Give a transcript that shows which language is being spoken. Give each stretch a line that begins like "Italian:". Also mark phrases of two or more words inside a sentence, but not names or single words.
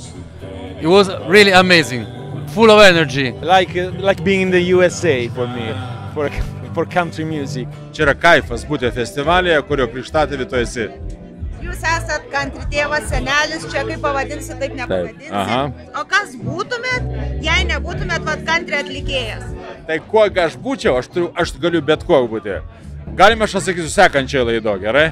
English: It was really amazing, full of energy. Like being in the USA for me, for country music.
Lithuanian: Čia yra kaifas būti festivalyje, kurio krikštatėvi tu esi. Jūs esat country tėvas, senelis, čia kaip pavadinsi, taip nepavadinsi. Aha. O kas būtumėt, jei nebūtumėt country atlikėjas? Tai kuo aš būčiau, aš galiu bet kuo būti. Galime aš atsakysiu sekančiai laido, gerai?